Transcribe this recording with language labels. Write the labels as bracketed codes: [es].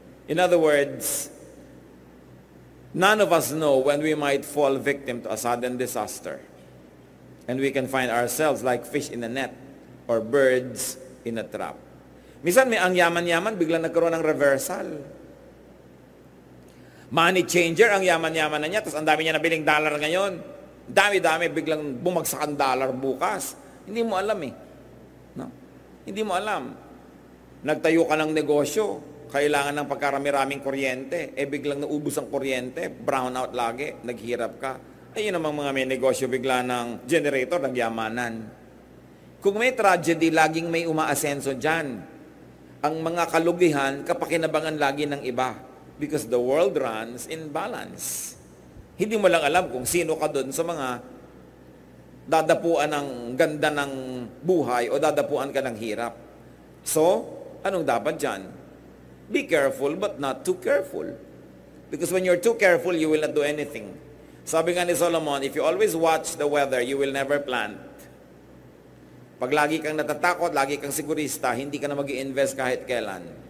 [en] In other words, none of us know when we might fall victim to a sudden disaster. And we can find ourselves like fish in a net or birds in a trap. [tl] Minsan may ang yaman-yaman, biglang nagkaroon ng reversal. Money changer, ang yaman-yaman na niya, tapos ang dami niya nabiling dollar ngayon. Dami-dami, biglang bumagsak ang dollar bukas. Hindi mo alam eh. No? Hindi mo alam. Nagtayo ka ng negosyo, kailangan ng pagkarami-raming kuryente, biglang naubos ang kuryente, brown out lagi, naghirap ka. Ayun namang mga may negosyo, bigla ng generator, nagyamanan. Kung may tragedy, laging may umaasenso dyan. Ang mga kalugihan, kapakinabangan lagi ng iba. [en] Because the world runs in balance. [tl] Hindi mo lang alam kung sino ka doon sa mga dadapuan ng ganda ng buhay o dadapuan ka ng hirap. So, anong dapat dyan? [en] Be careful but not too careful. Because when you're too careful, you will not do anything. [tl] Sabi nga ni Solomon, [en] if you always watch the weather, you will never plant. [tl] Pag lagi kang natatakot, lagi kang sigurista, hindi ka na mag-i-invest kahit kailan.